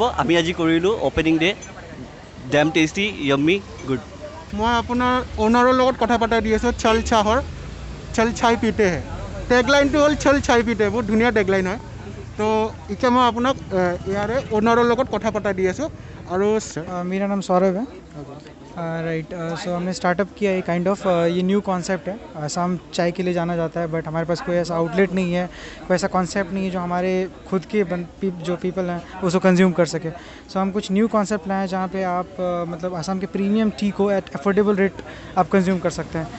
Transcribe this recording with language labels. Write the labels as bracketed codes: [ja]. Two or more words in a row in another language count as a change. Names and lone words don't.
[as] আমি আজি কৰিলোঁ [en] opening day, damn tasty, yummy, good. [as] মই আপোনাৰ অ'নাৰৰ লগত কথা পাতাই দি আছোঁ চল চাহৰ, চল চাই পিতে হে। টেগলাইনটো হ'ল চল চাই পিতে, বহুত ধুনীয়া টেগলাইন হয়। তো এতিয়া মই আপোনাক ইয়াৰে অ'নাৰৰ লগত কথা পাতাই দি আছোঁ। আৰু [hi] मेरा नाम सौरभ है। राइट, सो हमने स्टार्टअप किया है [en] kind of, [hi] ये [en] new concept [hi] है। शाम चाय के लिए जाना जाता है, बट हमारे पास कोई ऐसा आउटलेट नहीं है, कोई ऐसा कॉन्सेप्ट नहीं है जो हमारे खुद के जो पीपल हैं उसको कंज्यूम कर सके। सो हम कुछ [en] new concept [hi] लाए हैं जहाँ पे आप मतलब आसाम के [en] premium tea [hi] को [en] at affordable rate [hi] आप कंज्यूम कर सकते हैं।